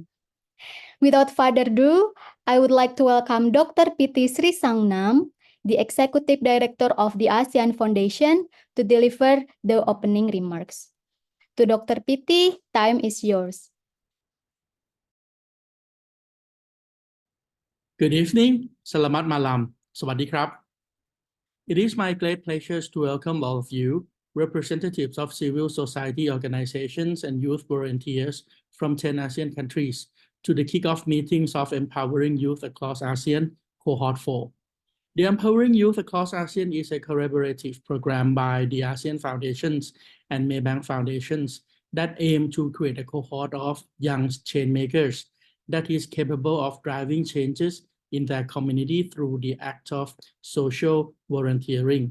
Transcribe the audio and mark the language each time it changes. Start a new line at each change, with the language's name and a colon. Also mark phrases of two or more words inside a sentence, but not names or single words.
English: Without further ado, I would like to welcome Dr. Piti Sri Sangnam, the Executive Director of the ASEAN Foundation, to deliver the opening remarks. To Dr. Piti, time is yours. Good evening.
Indonesian: Selamat malam.
Thai: สวัสดีครับ
English: It is my great pleasure to welcome all of you, representatives of civil society organizations and youth volunteers from 10 ASEAN countries, to the kickoff meetings of Empowering Youth Across ASEAN, Cohort 4. The Empowering Youth Across ASEAN is a collaborative program by the ASEAN Foundations and Maybank Foundations that aim to create a cohort of young change makers that is capable of driving changes in their community through the act of social volunteering.